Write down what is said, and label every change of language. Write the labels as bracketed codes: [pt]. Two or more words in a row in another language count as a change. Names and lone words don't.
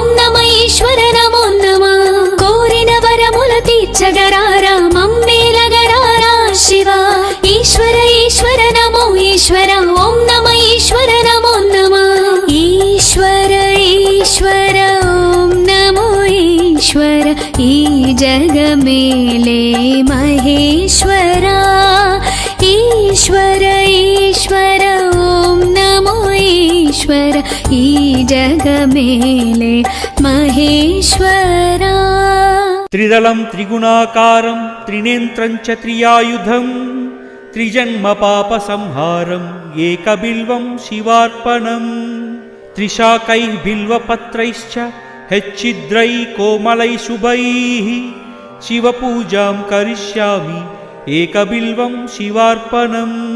[te] నమ ఈశ్వర నమో నమ కోరిన వరములు తీర్చగరారా మమ్మేలగరారా శివ ఈశ్వర ఈశ్వర నమో ఈశ్వర ఓం నమ ఈశ్వర నమో నమ ఈశ్వర ఈశ్వర ఓం నమో ఈశ్వర ఈ జగ మేలే మహేశ్వరా ఈశ్వర ఈశ్వర ఓం నమో ఈశ్వర ఈ జగ మేలే మహేశ్వరా [sa] त्रिदलं त्रिगुणाकारं त्रिनेत्रं च त्रियायुधं त्रिजन्म पापसंहारं एकबिल्वं शिवार्पणम् त्रिशाकैः बिल्वपत्रैश्च हेच्चिद्रैः कोमलैः शुभैः शिवपूजां करिष्यामि एकबिल्वं शिवार्पणम्